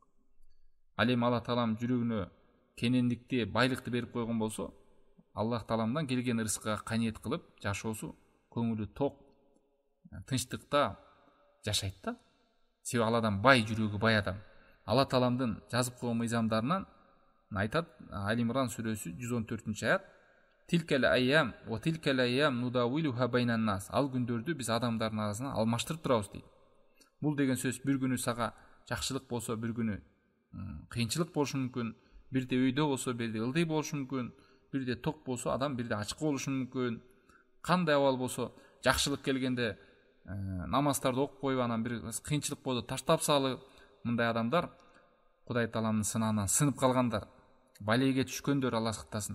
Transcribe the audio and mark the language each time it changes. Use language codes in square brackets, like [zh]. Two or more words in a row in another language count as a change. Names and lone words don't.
[ky] Ал эми Алла таалам жүрөгүнө кенендикти, байлыкты берип койгон болсо, Аллах тааламдан келген ырыскыга каниет кылып жашоосу, көңүлү ток, тынчтыкта жашайт да. Себеби ал адам бай, жүрөгү бай адам. Алла тааламдын жазып койгон мыйзамдарынан айтат, Али-Имран сүрөсү 114-аят: [ar] "تلك الأيام وتلك الأيام نداولها بين الناس." [ky] Ал күндөрдү биз адамдардын арасына алмаштырып турабыз дейт. Бул деген сөз бир күнү сага жакшылык болсо, бир күнү кыйынчылык болушу мүмкүн, бирде өйдө болсо, бирде ылдый болушу мүмкүн, бирде ток болсо, адам бирде ачык болушу мүмкүн. Кандай абал болсо, жакшылык келгенде намаздарды окуп коюп, анан бир кыйынчылык болсо таштап салып, мындай адамдар Кудай тааламдын сынаанан сынып калгандар, балейге түшкөндөр, Алла сактасын.